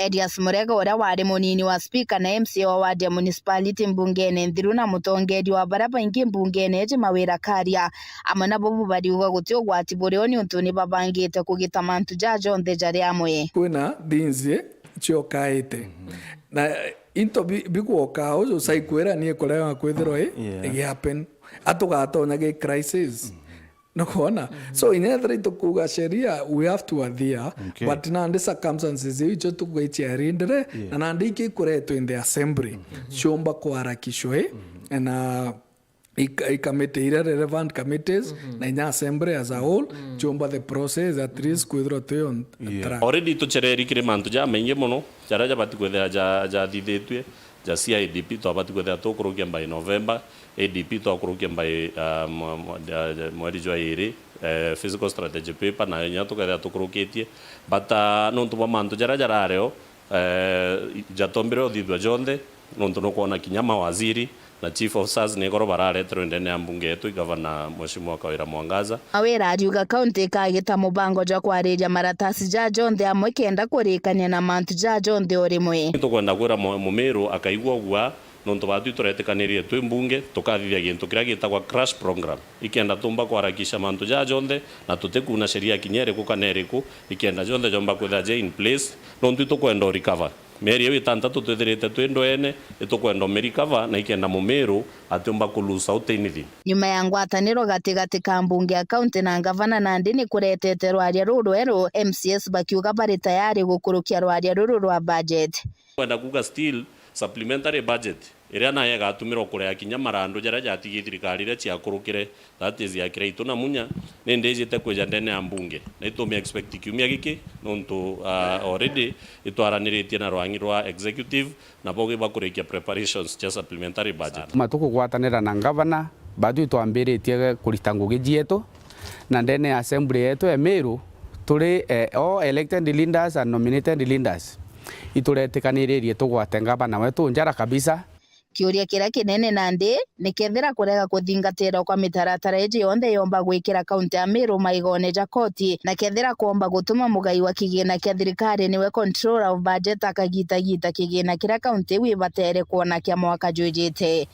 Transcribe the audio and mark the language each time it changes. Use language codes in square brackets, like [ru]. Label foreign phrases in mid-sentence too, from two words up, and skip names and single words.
[mer] Edias Murega ora wari munini wa speaker na MC wa ward ya municipality mbungene Nthiru na mutongedi wa baraba ingi mbungene je mawira karia amana bobu bariuga gutio gwati burioni untuni babangite kugita mantu jajo nthe jari amwe kuna dinzie chiokaite na into biguoka uzo saikwera ni ekolewa kwethero happen atugatonya ge crisis no kuona so inethre tukuga sheria [en] we have to adhere but [mer] na [en] the circumstances [mer] icho tugwaitia rindere na nandiki kureto [en] in the assembly [mer] chomba kwarakishwe na ikamete [en] relevant committees [mer] na nya assembly [en] as a whole [mer] chomba [en] the process at least [mer] kwithro tu already to chereri kire mantu ja mainge mono jara bati kwethera ja thithitwe ja CIDP to bati kwethera to kurukia [en] by November [mer] ADP to kurukia by mweri jwa iri [en] physical strategy paper [mer] na nya to kwethera to kuruketie but no to mantu jara areo jatombero thithwa jonde no to no kuona kinyama waziri na [en] chief of SARS [mer] ni goro bararetero ndene ya mbunge yetu gavana Mheshimiwa Kawira Mwangaza awera ariuga kaunti kagita mubango ja kwariria maratasi ja jonthe amwe kenda kurikania na mantu ja jonthe orimwe tukwenda kwira Mumeru akaigwa gwa nonto batu turetekanirie twi mbunge tukathithia gintu kiria gitagwa [en] crash program [mer] ikenda tumba kwarakisha mantu ja jonthe na tutekuna sheria kinyere ku kaneriku ikenda jonthe jomba kwetha je [en] in place [mer] nonto tukwenda recover meri yewe tantatu twethirite twendo ene itukwenda merikava na ikenda Mumeru atumba kulusa utenithi nyuma ya ngwataniro gatigati ka mbunge ya kaunti na gavana Nandi ni kuretete rwaria ruru ero MCS bakiuga bari tayari gukurukia rwaria ruru rwa budget kwenda kuga still [en] supplementary budget [mer] iria na yega atumiro kurea kinya marando jara jatigi thirikari ria cia kurukire [en] that is [mer] ya kireito na munya ni ndejite kweja ndene ya mbunge na itomi expect kiumia giki nonto already itwaraniritie na rwangi rwa executive na boge bakurikia preparations cia [en] supplementary budget [mer] matuko gwatanira na gavana badu itwambiritie kurita ngugi jietu na ndene assembly yetu ya Meru turi [en] all elected leaders and nominated leaders [mer] ituretikanirie tugwate gavana wetu njara kabisa kiuria kira kinene Nandi ni kethira kurega kuthingatira kwa mitaratara iji yonthe yomba gwikira kaunti ya Meru maigone ja koti na kethira kuomba gutuma mugai wa kigina kia thirikari niwe [en] controller of budget [mer] akagita kigina kira kaunti wibatere kuona kia mwaka jujite